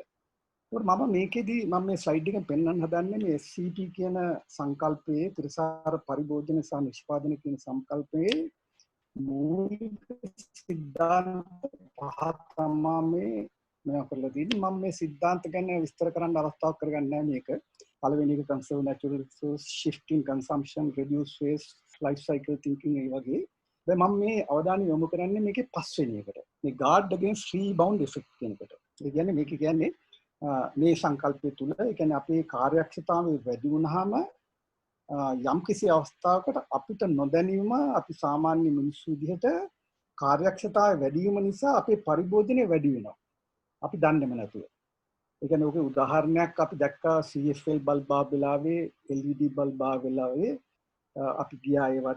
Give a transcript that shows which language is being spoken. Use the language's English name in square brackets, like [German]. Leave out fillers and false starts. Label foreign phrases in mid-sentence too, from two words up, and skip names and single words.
[Sinhala] මම මේකෙදී මම මේ ස්ලයිඩ් එකෙන් පෙන්වන්න හදන්නේ මේ SCT කියන සංකල්පයේ ත්‍රිසාර පරිභෝජන සහ නිෂ්පාදන කියන සංකල්පයේ මූලික සිද්ධාන්ත පහ තමයි මේ කරලා තියෙන්නේ. මම මේ සිද්ධාන්ත ගැන විස්තර කරන්න අවස්ථාවක් කරගන්නේ නැහැ මේක. පළවෙනි එක [English] conserve natural resource, shifting consumption, reduce waste, life cycle thinking [Sinhala] ඒ වගේ. දැන් මම මේ අවධානය යොමු කරන්නේ මේකේ පස්වෙනි එකට. මේ [English] guard against rebound effect [Sinhala] කියන එකට. ඒ කියන්නේ මේක කියන්නේ මේ සංකල්පය තුළ ඒ කියන්නේ අපේ කාර්යක්ෂමතාවය වැඩි වුණාම යම් කිසි අවස්ථාවකට අපිට නොදැනීම අපි සාමාන්‍ය මිනිස්සු විදිහට කාර්යක්ෂමතාවය වැඩි වීම නිසා අපේ පරිභෝජනය වැඩි වෙනවා. අපි දන්නේම නැතුව. ඒ කියන්නේ ඔකේ උදාහරණයක් අපි දැක්කා CFL බල්බ් ආව වෙලාවේ LED බල්බ් ආව වෙලාවේ අපි ගියා ඒවට.